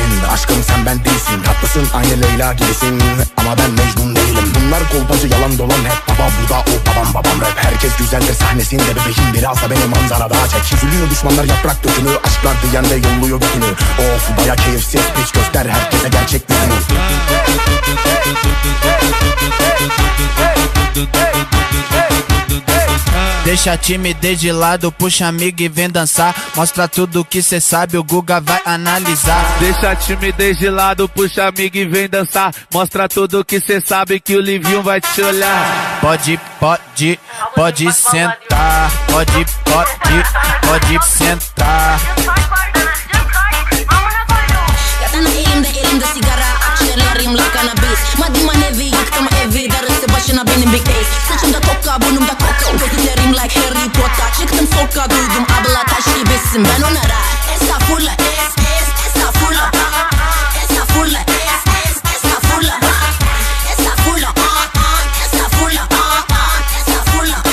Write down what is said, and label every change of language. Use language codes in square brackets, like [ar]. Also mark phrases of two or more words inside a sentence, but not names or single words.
[tr] Aşkım sen ben değilsin, tatlısın aynı Leyla gibisin. Ama ben Mecnun değilim. Bunlar kolpacı yalan dolan hep baba, bu da o babam rap. Herkes güzeldir sahnesinde bebeğim, biraz da beni manzarada çek. Üzülüyor düşmanlar yaprak dökümü, aşklar diyen de yolluyor götünü. Of baya keyifsiz piç, göster herkese gerçek yüzünü. [pt] Deixa a timidez de lado, puxa amiga e vem dançar. Mostra tudo que cê sabe, o Guga vai analisar. Deixa a timidez de lado, puxa amiga e vem dançar. Mostra tudo que cê sabe que o Livinho vai te olhar. Pode sentar. Pode sentar. [tr] Katana elimde sigara, akciğerlerim [en] like cannabis. [tr] Maddiman evi, yaktım evi, darısı başına benim [en] big days. [tr] Saçımda toka, burnumda koka, gözlerim like Harry Potter. Çıktım sokağa, duydum abla taş gibisin, ben onlara estağfurullah, estağfurullah, estağfurullah, estağfurullah, estağfurullah, estağfurullah.